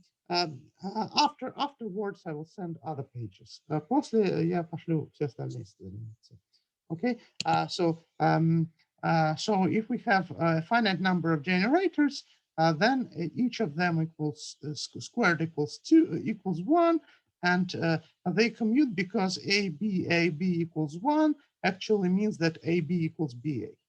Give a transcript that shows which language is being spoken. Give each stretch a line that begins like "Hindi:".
English: Afterwards, I will send other pages.
Russian: После я пошлю все остальные страницы.
English: Okay, so if we have a finite number of generators, then each of them equals squared equals 1, and they commute because AB equals 1 actually means that AB equals BA.